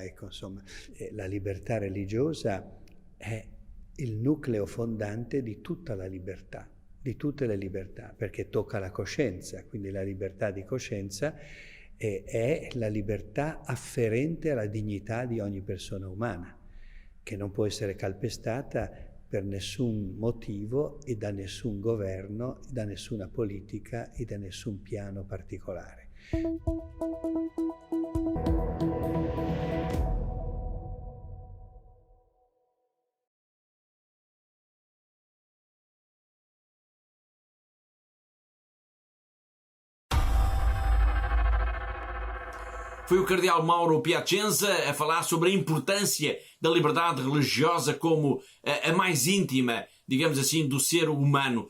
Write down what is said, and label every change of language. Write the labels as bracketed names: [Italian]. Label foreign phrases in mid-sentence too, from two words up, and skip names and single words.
[Italian] Ecco, insomma, la libertà religiosa è il nucleo fondante di tutta la libertà, di tutte le libertà, perché tocca la coscienza, quindi la libertà di coscienza è la libertà afferente alla dignità di ogni persona umana, che non può essere calpestata per nessun motivo e da nessun governo, da nessuna politica e da nessun piano particolare. [Portuguese] Foi o cardeal Mauro Piacenza a falar sobre a importância da liberdade religiosa como a mais íntima, digamos assim, do ser humano.